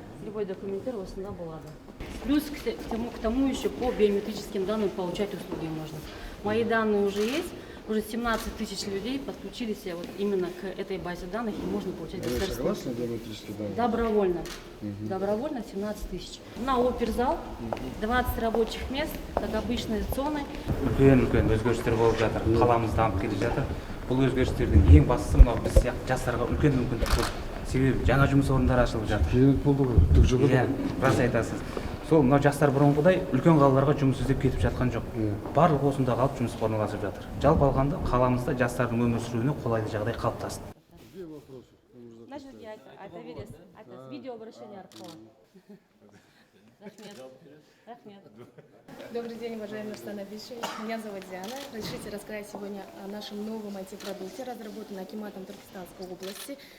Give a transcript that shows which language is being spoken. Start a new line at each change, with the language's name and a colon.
Russian: Любой
Kazakh: документтер осында болады.
Russian: Плюс к тому еще по биометрическим данным получать услуги можно. Мои данные уже есть. Уже 17 тысяч людей подключились вот именно к этой базе данных, и можно получать государственные услуги. Биометрические данные? Добровольно. Добровольно 17 тысяч. На оперзал 20 рабочих мест, как обычные зоны.
Kazakh: Үлкен өзгерістер болып жатыр. Қаламыз дамып келе жатыр. Бұл өзгерістердің ең бастысы мынау біз сияқты жастарға үлкен мүмкіндік болды. Себебі жаңа жұмыс орындары ашылып жатыр. Керемет болды ғой. Түк жоқ еді. Рас айтасыз. Сол мынау жастар бұрынғыдай үлкен қалаларға жұмыс іздеп кетіп жатқан жоқ. Барлығы осында қалып жұмыс орналасып жатыр. Жалпы алғанда қаламызда жастардың өмір сүруіне қолайлы жағдай қалыптасты.
Russian: Это видеообращение арқылы.
Kazakh: Рахмет.
Russian: Добрый день, уважаемый Нурсултан Абишевич. Меня зовут Диана. Разрешите рассказать сегодня о нашем новом IT-продукте, разработанном Акиматом Туркестанской области.